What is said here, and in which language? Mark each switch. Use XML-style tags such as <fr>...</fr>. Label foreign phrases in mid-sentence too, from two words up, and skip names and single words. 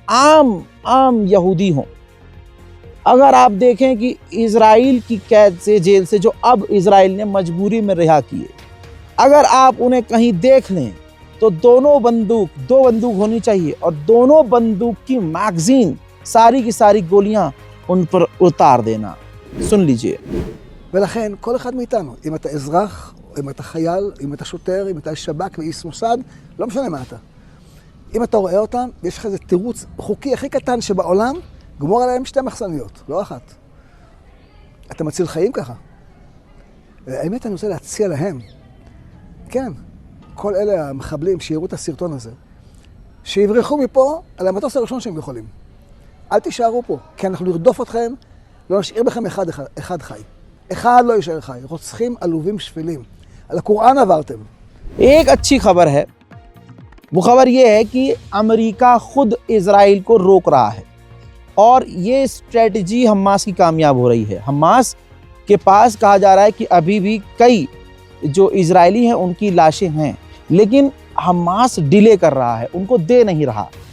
<hi>आम यहूदी हो, अगर आप देखें कि इजराइल की कैद से, जेल से, जो अब इजराइल ने मजबूरी में रिहा किए, अगर आप उन्हें कहीं देख लें तो दो बंदूक होनी चाहिए और दोनों बंदूक की मैगजीन, सारी की सारी गोलियां उन पर उतार देना। सुन लीजिए।</hi> <he>ולכן כל אחד מאיתנו, אם אתה אזרח, אם אתה חייל, אם אתה שוטר, אם אתה שב"כ ואיש מוסד, לא משנה מה אתה. אם אתה רואה אותם, יש לך איזה תירוץ חוקי הכי קטן שבעולם, גמור עליהם 2 מחסניות, לא 1. אתה מציל חיים ככה. האמת אני רוצה להציע להם, כן, כל אלה המחבלים שיראו את הסרטון הזה, שיברחו מפה על המטוס הראשון שהם יכולים. אל תישארו פה, כי אנחנו נרדוף אתכם, לא נשאיר בכם אחד חי. אחד לא יישאר חי. רוצחים עלובים שפלים. על הקוראן עברתם.</he> <hi>एक अच्छी खबर है, वो खबर ये है कि अमेरिका खुद इजराइल को रोक रहा है और ये स्ट्रेटजी हमास की कामयाब हो रही है। हमास के पास कहा जा रहा है कि अभी भी कई जो इजरायली हैं उनकी लाशें हैं, लेकिन हमास डिले कर रहा है, उनको दे नहीं रहा।</hi>